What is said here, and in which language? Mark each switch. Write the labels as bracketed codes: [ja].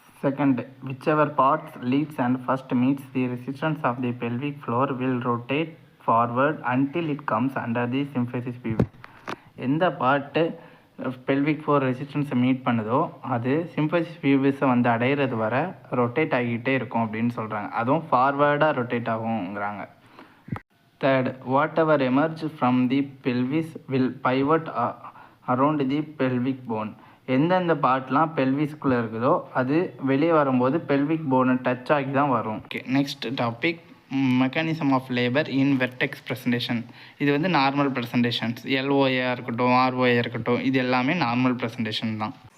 [en] Second, whichever parts leads and first meets the resistance of the pelvic floor will rotate forward until it comes under the symphysis pubis. [ta] எந்த part pelvic floor ரெசிஸ்டன்ஸை meet பண்ணுதோ அது symphysis பியூபிஸை வந்து அடையிறது வர rotate ஆகிக்கிட்டே இருக்கும் அப்படின்னு சொல்கிறாங்க. அதுவும் ஃபார்வேர்டாக rotate ஆகுங்கிறாங்க. [en] Third, whatever emerges from the pelvis will pivot around the pelvic bone. [ta] எந்தெந்த பார்ட்லாம் பெல்விஸ்குள்ளே இருக்குதோ அது வெளியே வரும்போது பெல்விக் போனை டச் ஆகி தான் வரும். [en] Okay, next topic mechanism of labour in vertex presentation. [ta] இது வந்து நார்மல் ப்ரெசன்டேஷன்ஸ், எல்ஓஏயாக இருக்கட்டும் ஆர்ஓஏ இருக்கட்டும், இது எல்லாமே நார்மல் ப்ரெசன்டேஷன் தான்.